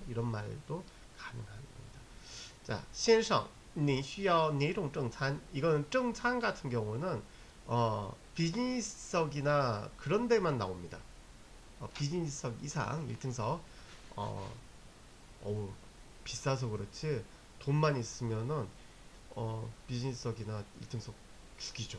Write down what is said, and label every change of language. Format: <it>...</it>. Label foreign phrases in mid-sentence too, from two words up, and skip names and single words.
<ko>이런 말도 가능한 겁니다. 자,</ko> <zh>先生, 你需要哪种正餐?</zh> <ko>이거는正餐 같은 경우는 비즈니스석이나 그런 데만 나옵니다. 비즈니스석 이상 1등석 비싸서 그렇지 돈만 있으면은 비즈니스석이나 1등석 죽이죠.</ko>